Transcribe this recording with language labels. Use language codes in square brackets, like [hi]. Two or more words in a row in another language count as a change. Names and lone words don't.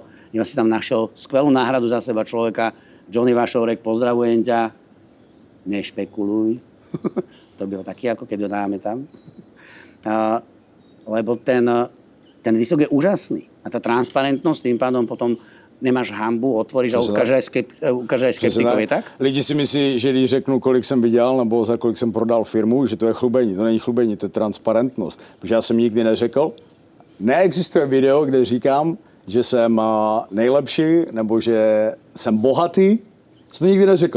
[sk] Ja si tam našiel skvelú náhradu za seba človeka. Johnny Vašorek, pozdravujem ťa. Nešpekuluj. [cs] To bylo [sk] taký, ako keď ho dáme tam. Lebo ten výsledok je úžasný. A tá transparentnosť tým pádom potom nemáš hanbu, otvoríš a ukáže aj skeptikovi, tak? [cs] Lidi si myslí, že když řeknu, kolik jsem vydělal nebo za kolik jsem prodal firmu, že to je chlubení. To není chlubení, to je transparentnost. Protože já jsem nikdy neřekl, neexistuje video, kde říkám, že jsem nejlepší nebo že jsem bohatý. Jsem to nikdy neřekl.